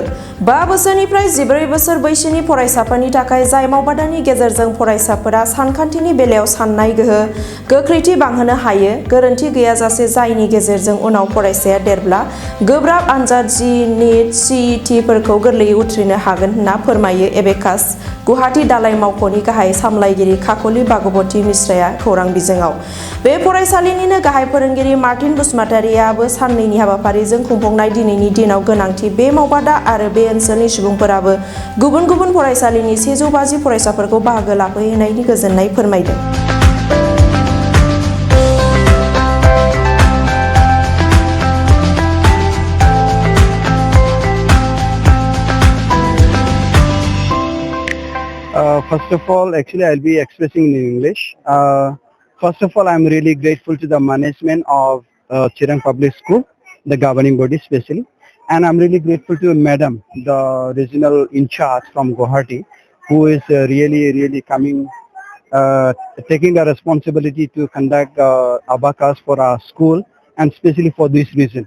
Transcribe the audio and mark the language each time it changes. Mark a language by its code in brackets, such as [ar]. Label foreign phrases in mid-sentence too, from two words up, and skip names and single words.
[brx] 5 बोसोरनिफ्राय 14 बोसोर बैसोनि फरायसाफोरनि थाखाय जाय मावबादानि गेजेरजों फरायसाफोरा सानखान्थिनि बेलायाव साननाय गोहो, गोख्रैथि बांहोनो हायो, गोरोन्थि गैयाजासे जायनि गेजेरजों उनाव फरायसाया देरब्ला गोब्राब आनजाद जि नीट सीईटीफोरखौ गोरलैयै उथ्रिनो हागोन होनना फोरमायो एबेकास गुवाहाटी दालाइ मावख'नि गाहाय सामलायगिरि खाख'लि भागवती मिश्राया खौरां बिजोङाव। बे फरायसालिनिनो गाहाय फोरोंगिरि मार्टिन बसुमतारीआबो साननैनि हाबाफारिजों खुंफुंनाय दिनैनि दिनाव गोनांथि बे मावबादा आरो बे ओनसोलनि सुबुंफोराबो गुबुन गुबुन फरायसालिनि 150 फरायसाफोरखौ बाहागो लाफैनायनि गोजोननाय फोरमायदों। [en] First of all, actually, I'll be expressing in English. First of all, I'm really grateful to the management of Chirang Public School, the governing body especially, and I'm really grateful to Madam, the regional in charge from Guwahati, who is really coming, taking the responsibility to conduct abacus for our school, and especially for this reason.